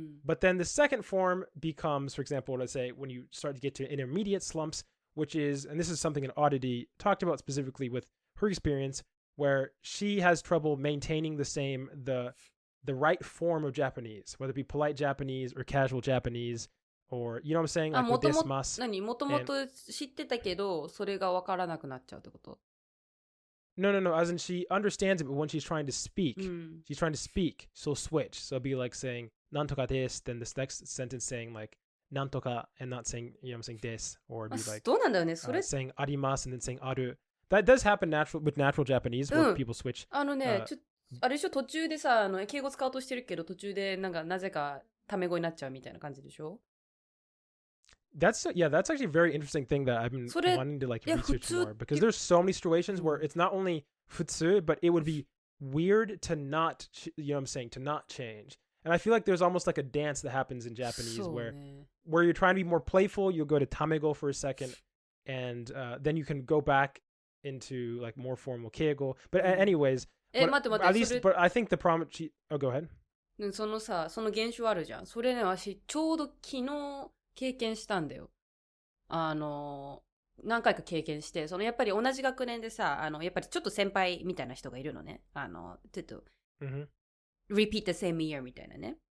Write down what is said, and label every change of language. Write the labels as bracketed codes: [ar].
[en] But then the second form becomes, for example, let's say when you start to get to intermediate slumps, which is, and this is something an Oddity talked about specifically with her experience, where she has trouble maintaining the right form of Japanese, whether it be polite Japanese or casual Japanese, or, you know what I'm saying? Like, [ja] もともと知ってたけど、それがわからなくなっちゃうってこと？ [en] No. As in she understands it, but when she's trying to speak, she'll switch. So it'll be like saying, [ja] なんとかです, [en] then this next sentence saying like, なんとか, and not saying, you know what I'm saying, です, or it'd be like, [ja] どうなんだよね、それ [en] saying あります and then saying ある. That does happen with natural Japanese, where people switch. [ja] あれでしょ、途中でさ、敬語使おうとしてるけど、途中でなぜかタメ語になっちゃうみたいな感じでしょ？ [en] That's actually a very interesting thing that I've been wanting to like research more, because there's so many situations where it's not only futsu, but it would be weird to not, you know what I'm saying, to not change. And I feel like there's almost like a dance that happens in Japanese where you're trying to be more playful, you'll go to tamego for a second, and then you can go back into like more formal keigo. But anyways, at least, but I think the problem, go ahead. [ja] その現象あるじゃん。それね、私ちょうど昨日経験したんだよ。何回か経験して、やっぱり同じ学年でさ、やっぱりちょっと先輩みたいな人がいるのね。ちょっと、 [en] repeat the same year [ja] みたいなね。